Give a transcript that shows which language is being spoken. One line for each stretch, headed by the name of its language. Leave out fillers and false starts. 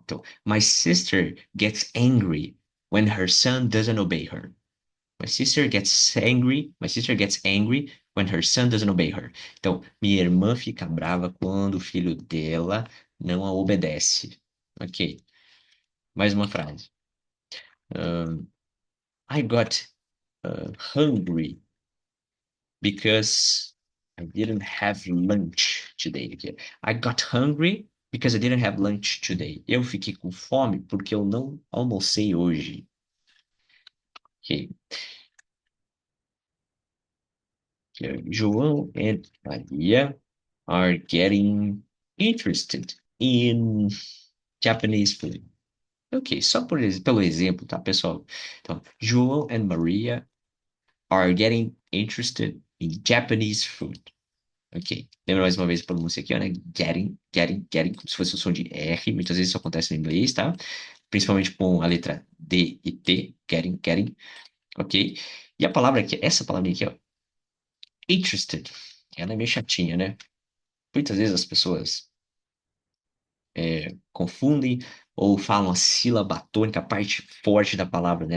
English: Então, my sister gets angry when her son doesn't obey her. My sister gets angry when her son doesn't obey her.
Portuguese: Então, minha irmã fica brava quando o filho dela não a obedece. Ok. Mais uma frase.
English: I got hungry because I didn't have lunch today. Aqui. I got hungry because I didn't have lunch today.
Portuguese: Eu fiquei com fome porque eu não almocei hoje. Okay.
English: João and Maria are getting interested in Japanese food.
Portuguese: Ok, só pelo exemplo, tá, pessoal?
English: Então, João and Maria are getting interested in Japanese food. Ok.
Portuguese: Lembra mais uma vez a pronúncia aqui, ó, né? Getting, como se fosse o som de R. Muitas vezes isso acontece no inglês, tá? Principalmente com a letra D e T. Getting. Ok. E a palavra aqui, essa palavra aqui, ó. Interested. Ela é meio chatinha, né? Muitas vezes as pessoas confundem ou falam a sílaba tônica, a parte forte da palavra, né?